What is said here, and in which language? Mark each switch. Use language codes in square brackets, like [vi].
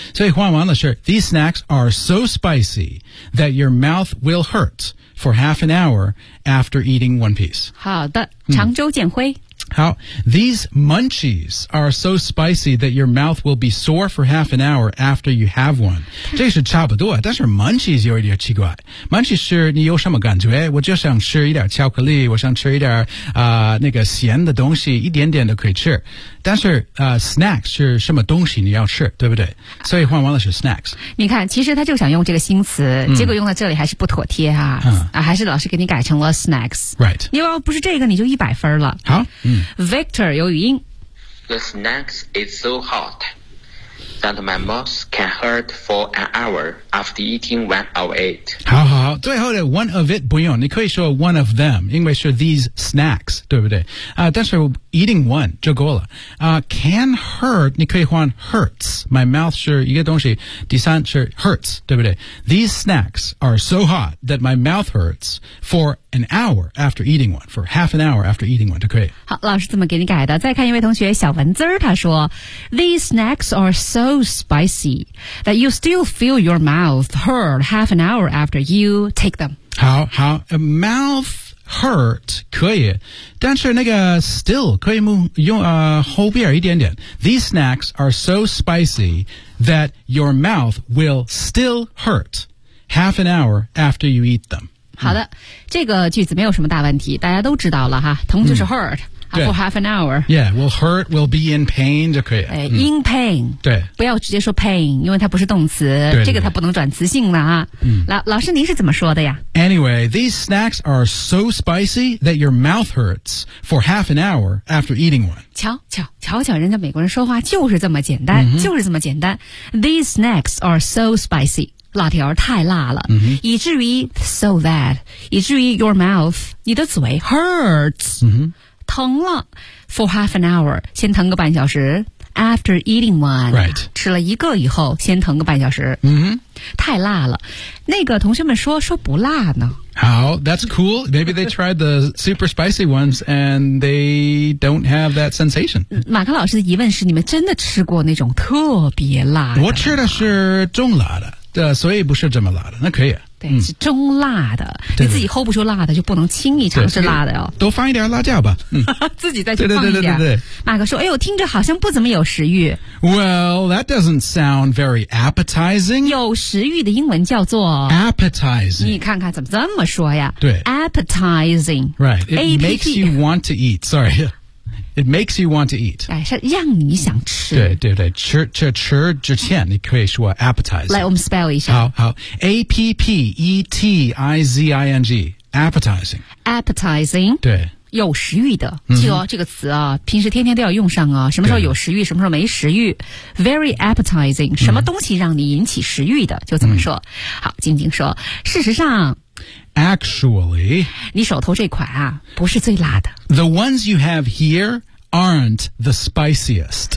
[zh] 所以换完了是 [en] These snacks are so spicy that your mouth will hurt for half an hour after eating one piece. [zh] 好的，常州建辉。 [en] How, these munchies are so spicy that your mouth will be sore for half an hour after you have one. [zh] 这是差不多，但是 munchies 有一点奇怪。Munchies 是你有什么感觉？我就想吃一点巧克力，我想吃一点那个咸的东西，一点点都可以吃。但是snacks 是什么东西你要吃，对不对？所以换完了是 snacks。你看，其实他就想用这个新词，结果用到这里还是不妥帖哈、还是老师给你改成了 snacks。 [en] Right。 [zh] 你要不是这个，你就100分了。好。 Victor 有语音。 [en] The snacks is so hot that my mouth can hurt for an hour after eating one of it. [zh] 好好好，最后的 [en] one of it [zh] 不用，你可以说 [en] one of them， [zh] 因为是 [en] these snacks， [zh] 对不对？但是 [en] eating one [zh] 就够了。 [en] Can hurt [zh] 你可以换 hurts， [en] my mouth [zh] 是一个东西，第三是 hurts， 对不对？ [en] These snacks are so hot that my mouth hurts for an hour after eating one， for half an hour after eating one [zh] 就可以。好，老师怎么给你改的？再看一位同学小文字，他说 [en] These snacks are so spicy that you still feel your mouth hurt half an hour after you take them。 [zh] 好好， [en] mouth hurt [zh] 可以，但是那个 still 可以用后边一点点。 [en] These snacks are so spicy that your mouth will still hurt half an hour after you eat them。 [zh] 好的，这个句子没有什么大问题，大家都知道了哈。疼就是 hurt、 [en] for half an hour。 Yeah, will hurt, will be in pain [zh] 就可以了。 [en] In pain。 [zh] 对，不要直接说 pain， 因为它不是动词，这个它不能转词性了啊。老师，您是怎么说的呀 [en] ？Anyway, these snacks are so spicy that your mouth hurts for half an hour after eating one。 [zh] 瞧，人家美国人说话就是这么简单，就是这么简单。 [en] These snacks are so spicy。 [zh] 辣条太辣了、 [en] 以至于 so that 以至于 your mouth 你的嘴 hurts、疼了 for half an hour [zh] 先疼个半小时 [en] after eating one、 right. [zh] 吃了一个以后先疼个半小时、太辣了那个同学们说不辣呢 [en] How? That's cool Maybe they tried the super spicy ones and they don't have that sensation [zh] 马克老师的疑问是你们真的吃过那种特别辣的我吃的是中辣的所以不是这么辣的那可以、是中辣的你自己 hold 不住辣的就不能轻易尝试辣的哦。多放一点辣椒吧、自己再去放一点对马克说哎呦听着好像不怎么有食欲 [en] Well that doesn't sound very appetizing [zh] 有食欲的英文叫做 [en] Appetizing [zh] 你看看怎么这么说呀对 [en] Appetizing Right It、 A-P-P. makes you want to eat Sorry It makes you want to eat. [zh] 是让你想吃。对，吃之前你可以说 appetizing. 来，我们 spell 一下。 [en] 好 ，appetizing, appetizing. Appetizing. [zh] 对。有食欲的，记得、这个词啊，平时天天都要用上啊。什么时候有食欲，什么时候没食欲 ？ [en] Very appetizing. [zh] 什么东西让你引起食欲的，就怎么说。好，静静说，事实上。 [en] Actually, [zh] 你手头这款啊，不是最辣的。 [en] The ones you have here aren't the spiciest.